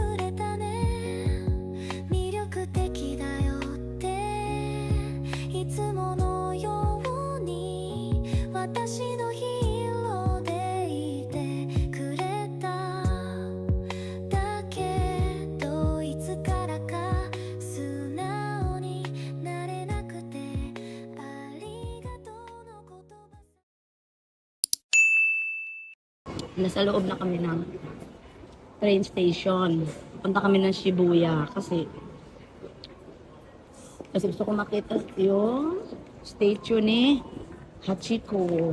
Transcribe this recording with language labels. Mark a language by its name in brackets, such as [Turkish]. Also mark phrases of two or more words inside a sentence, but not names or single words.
[Japanese] れたね、魅力的だよっていつものように私のヒーローでいてくれた、だけどいつからか素直になれなくて、ありがとうの言葉。 [Filipino] Nasa loob na kami ng train station. Punta kami ng Shibuya kasi gusto ko makita yung statue ni Hachiko.